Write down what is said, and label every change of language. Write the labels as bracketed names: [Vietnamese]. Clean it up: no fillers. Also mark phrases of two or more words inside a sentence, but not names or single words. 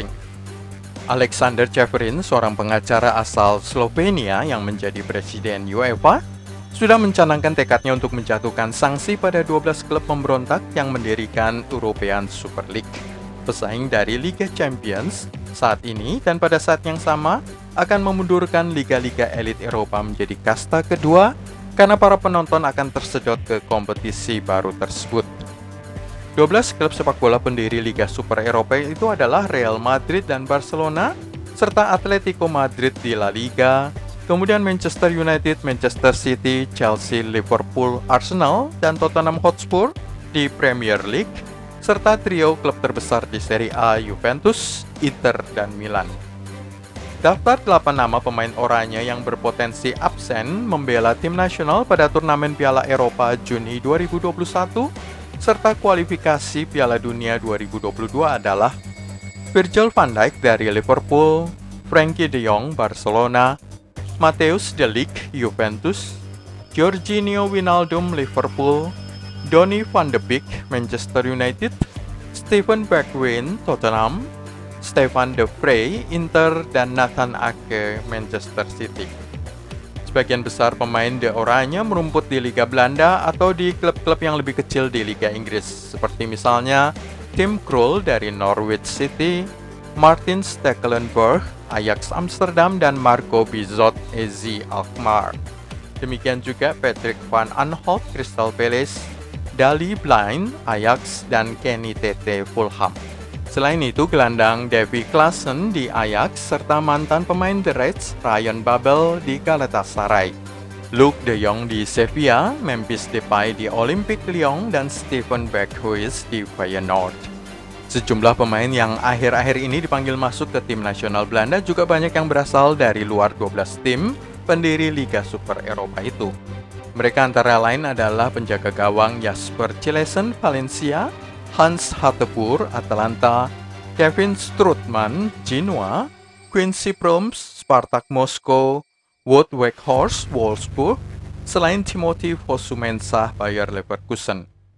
[Indonesian] Alexander Čeferin, seorang pengacara asal Slovenia yang menjadi presiden UEFA, sudah mencanangkan tekadnya untuk menjatuhkan sanksi pada 12 klub pemberontak yang mendirikan European Super League, pesaing dari Liga Champions saat ini, dan pada saat yang sama akan memundurkan liga-liga elit Eropa menjadi kasta kedua karena para penonton akan tersedot ke kompetisi baru tersebut. 12 klub sepak bola pendiri Liga Super Eropa itu adalah Real Madrid dan Barcelona, serta Atletico Madrid di La Liga, kemudian Manchester United, Manchester City, Chelsea, Liverpool, Arsenal, dan Tottenham Hotspur di Premier League, serta trio klub terbesar di Serie A, Juventus, Inter, dan Milan. Daftar 8 nama pemain oranye yang berpotensi absen membela tim nasional pada turnamen Piala Eropa Juni 2021 serta kualifikasi Piala Dunia 2022 adalah Virgil van Dijk dari Liverpool, Frenkie de Jong Barcelona, Matthijs de Ligt Juventus, Georginio Wijnaldum Liverpool, Donny van de Beek Manchester United, Steven Bergwijn Tottenham, Stefan de Vrij Inter, dan Nathan Ake Manchester City. Sebagian besar pemain De Oranje merumput di Liga Belanda atau di klub-klub yang lebih kecil di Liga Inggris, seperti misalnya Tim Krul dari Norwich City, Martin Stekelenburg, Ajax Amsterdam, dan Marco Bizot, AZ Alkmaar. Demikian juga Patrick van Aanholt, Crystal Palace, Daley Blind, Ajax, dan Kenny Tete, Fulham. Selain itu, gelandang Davy Klaassen di Ajax, serta mantan pemain The Reds, Ryan Babel di Galatasaray. Luuk de Jong di Sevilla, Memphis Depay di Olympique Lyon, dan Steven Berghuis di Feyenoord. Sejumlah pemain yang akhir-akhir ini dipanggil masuk ke tim nasional Belanda juga banyak yang berasal dari luar 12 tim pendiri Liga Super Eropa itu. Mereka antara lain adalah penjaga gawang Jasper Cillessen, Valencia, Hans Hatteboer, Atalanta, Kevin Strootman, Genoa, Quincy Promes, Spartak Moskow, Wout Weghorst, Wolfsburg, selain Timothy Fosu-Mensah, Bayer Leverkusen.